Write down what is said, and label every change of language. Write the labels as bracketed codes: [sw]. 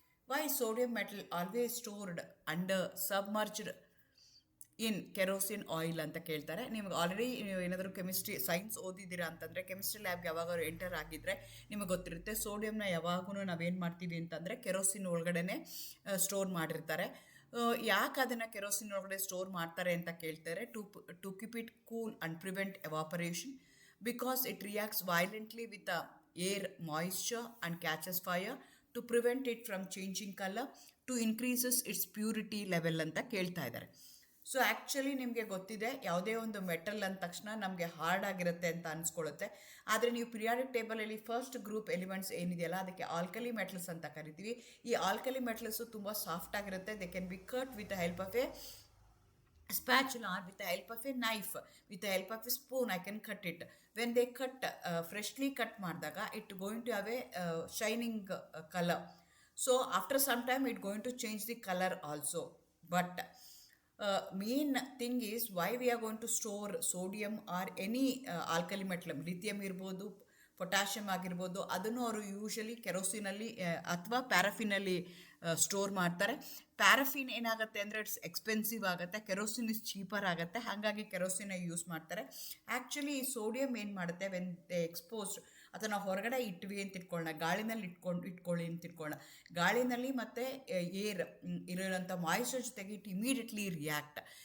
[en] why sodium metal always stored under submerged in kerosene oil [kn] ಅಂತ ಕೇಳ್ತಾರೆ. ನಿಮ್ಗೆ ಆಲ್ರೆಡಿ ನೀವು ಏನಾದರೂ ಕೆಮಿಸ್ಟ್ರಿ ಸೈನ್ಸ್ ಓದಿದ್ದೀರಾ ಅಂತಂದರೆ ಕೆಮಿಸ್ಟ್ರಿ ಲ್ಯಾಬ್ಗೆ ಯಾವಾಗಾದ್ರು ಎಂಟರ್ ಆಗಿದ್ದರೆ ನಿಮಗೆ ಗೊತ್ತಿರುತ್ತೆ. ಸೋಡಿಯಂನ ಯಾವಾಗೂ ನಾವೇನು ಮಾಡ್ತೀವಿ ಅಂತಂದರೆ ಕೆರೋಸಿನ್ ಒಳಗಡೆ ಸ್ಟೋರ್ ಮಾಡಿರ್ತಾರೆ. ಯಾಕೆ ಅದನ್ನು ಕೆರೋಸಿನ್ ಒಳಗಡೆ ಸ್ಟೋರ್ ಮಾಡ್ತಾರೆ ಅಂತ ಕೇಳ್ತಾರೆ. [en] to keep it cool and prevent evaporation, because it reacts violently with the air moisture and catches fire to prevent it from changing color to increases its purity level [kn] ಅಂತ ಕೇಳ್ತಾ ಇದ್ದಾರೆ. So actually ನಿಮಗೆ ಗೊತ್ತಿದೆ, ಯಾವುದೇ ಒಂದು metal ಅಂದ ತಕ್ಷಣ ನಮಗೆ ಹಾರ್ಡ್ ಆಗಿರುತ್ತೆ ಅಂತ ಅನಿಸ್ಕೊಳ್ಳುತ್ತೆ. ಆದರೆ ನೀವು ಪಿರಿಯಾಡಿಕ್ ಟೇಬಲಲ್ಲಿ ಫಸ್ಟ್ ಗ್ರೂಪ್ ಎಲಿಮೆಂಟ್ಸ್ ಏನಿದೆಯಲ್ಲ ಅದಕ್ಕೆ ಆಲ್ಕಲಿ ಮೆಟಲ್ಸ್ ಅಂತ ಕರಿತೀವಿ. ಈ ಆಲ್ಕಲಿ ಮೆಟಲ್ಸು ತುಂಬ ಸಾಫ್ಟ್ ಆಗಿರುತ್ತೆ. [en] They can be cut with the help of a spatula or with the help of a knife, with the help of a spoon I can cut it. When they cut freshly cut [kn] ಮಾಡಿದಾಗ [en] it going to have a shining color. So after some time it going to change the color also. But main thing is why we are going to store sodium or any alkali metal, lithium [kn] ಇರ್ಬೋದು, potassium ಆಗಿರ್ಬೋದು, ಅದನ್ನು ಅವರು usually ಕೆರೋಸಿನಲ್ಲಿ ಅಥವಾ ಪ್ಯಾರಾಫಿನಲ್ಲಿ store ಮಾಡ್ತಾರೆ. Paraffin ಏನಾಗುತ್ತೆ ಅಂದರೆ [en] it's expensive [kn] ಆಗುತ್ತೆ, [en] kerosene is cheaper [kn] ಆಗುತ್ತೆ, ಹಾಗಾಗಿ ಕೆರೋಸಿನ ಯೂಸ್ ಮಾಡ್ತಾರೆ. ಆ್ಯಕ್ಚುಲಿ ಈ ಸೋಡಿಯಂ ಏನು ಮಾಡುತ್ತೆ, [en] when they exposed [kn] ಅಥವಾ ನಾವು ಹೊರಗಡೆ ಇಟ್ವಿ ಅಂತ ಇಟ್ಕೊಳ್ಳೋಣ, ಗಾಳಿನಲ್ಲಿ ಇಟ್ಕೊಳ್ಳಿ ಅಂತ ಇಟ್ಕೊಳ್ಳೋಣ, ಗಾಳಿನಲ್ಲಿ ಮತ್ತು ಏರ್ ಇರೋಂಥ ಮಾಯಿಶ್ಚರ್ ಜೊತೆಗೆ [en] It immediately react.